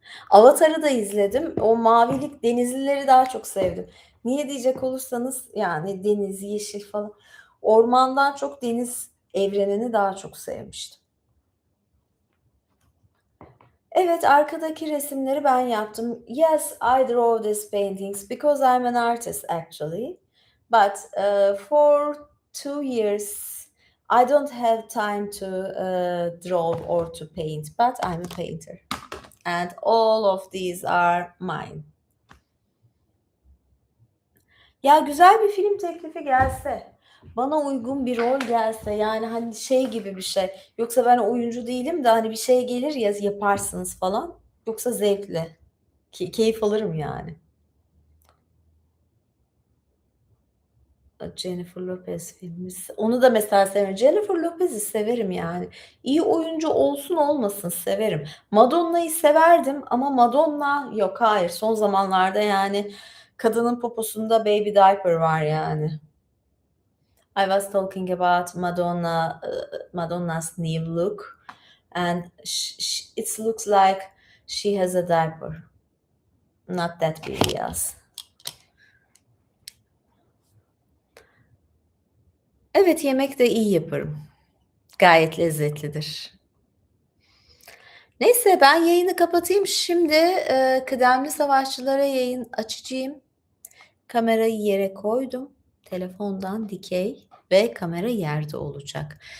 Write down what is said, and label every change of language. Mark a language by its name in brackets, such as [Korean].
[Turkish] Avatar'ı da izledim. O mavilik denizlileri daha çok sevdim. Niye diyecek olursanız yani deniz, yeşil falan. Ormandan çok deniz evrenini daha çok sevmiştim. Evet, arkadaki resimleri ben yaptım. [English] Yes, I draw these paintings because I'm an artist actually. But for 2 years I don't have time to draw or to paint, but I'm a painter. And all of these are mine. [Turkish] Ya güzel bir film teklifi gelse, bana uygun bir rol gelse, yani hani şey gibi bir şey. Yoksa ben oyuncu değilim de hani bir şey gelir ya yaparsınız falan. Yoksa zevkle. Keyif alırım yani. Jennifer Lopez filmi. Onu da mesela severim. Jennifer Lopez'i severim yani. İyi oyuncu olsun olmasın severim. Madonna'yı severdim ama Madonna yok, hayır. Son zamanlarda yani kadının poposunda [English] baby diaper [Turkish] var yani. [English] I was talking about Madonna, Madonna's new look, and it looks like she has a diaper, not that big, yes. [Turkish] Evet, yemek de iyi yaparım. Gayet lezzetlidir. Neyse ben yayını kapatayım. Şimdi kıdemli savaşçılara yayın açacağım. Kamerayı yere koydum. Telefondan dikey ve kamera yerde olacak.